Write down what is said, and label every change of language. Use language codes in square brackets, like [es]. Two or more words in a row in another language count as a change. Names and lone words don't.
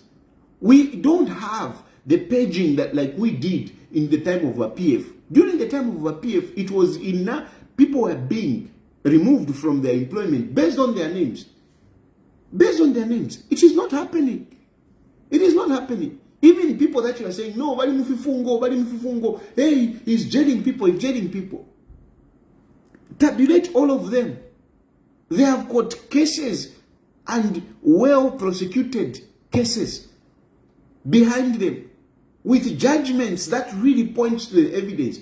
[en] We don't have the paging that like we did in the time of our PF. During the time of our PF, it was people were being removed from their employment based on their names. Based on their names. It is not happening. It is not happening. Even people that you are saying, [bem] no, bali mufifungo, [en] hey, he's jailing people, Tabulate all of them. They have got cases and well-prosecuted cases behind them with judgments that really point to the evidence.